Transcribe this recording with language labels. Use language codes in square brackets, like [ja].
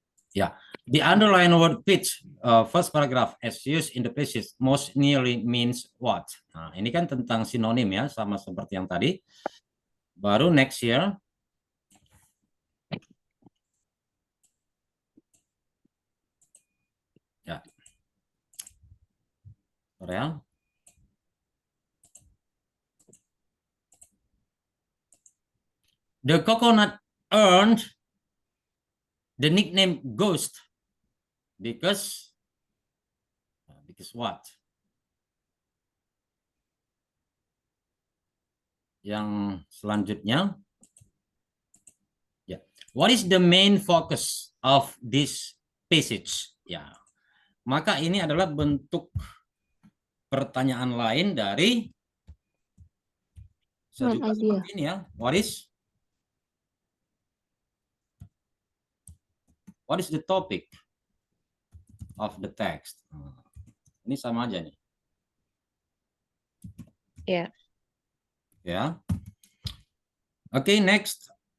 [en] Ya, the underline word pitch, first paragraph as used in the passage most nearly means what? [id] Nah, ini kan tentang sinonim ya, sama seperti yang tadi. Baru [en] next year. [id] Ya. Korea. [en] The coconut earned the nickname Ghost because what? [id] Yang selanjutnya, ya, [en] what is the main focus of this passage? [id] Ya, maka ini adalah bentuk pertanyaan lain dari seperti ini ya. [en] What is the topic of the text? [id] Ini sama aja nih. Ya. Ya. Oke, [en] next.